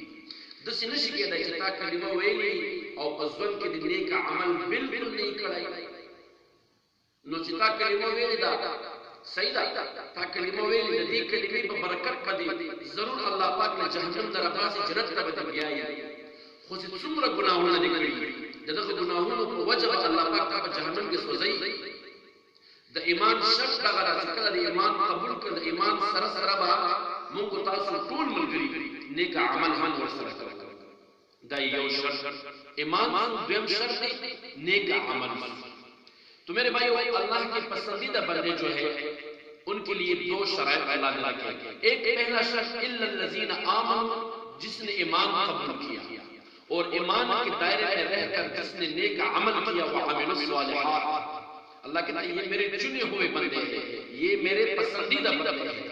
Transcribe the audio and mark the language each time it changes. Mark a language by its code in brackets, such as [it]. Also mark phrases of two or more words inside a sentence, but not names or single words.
[ps] داسې نشي کېدای چې تا کلمه ویلي او په ژوند کې د نیک عمل بالکل نه کړی، نو چې تا کلمه ویلي دا صحیح ده، تا کلمه ویلي د دې کلمې په برکت باندې ضرور الله پاک له جهنم نه راباسي، جنت ته به بیایي، خو چې څومره ګناهونه دي کړي د دغه ګناهونو په وجه الله پاک تا په جهنم کې سوځي۔ د ایمان شرط دغه راځي کله د ایمان قبول کړه، د ایمان سره سره به موږ تاسو ټول ملګري نیک عمل هم ورسره کوو، دا یو شرط ایمان۔ دویم شرط دی نیک عمل۔ [ur] تو میرے بھائیو اللہ کے پسندیدہ بندے جو ہے ان کے لیے دو شرائط اللہ نے رکھے۔ ایک پہلا شرط [ar] الا الذین آمنوا، [ur] جس نے ایمان قبول کیا اور ایمان کے دائرے میں رہ کر جس نے نیک عمل کیا، [ar] وعملوا الصالحات، [ur] اللہ کہتا ہے یہ میرے چنے ہوئے بندے ہیں، یہ میرے پسندیدہ بندے ہیں۔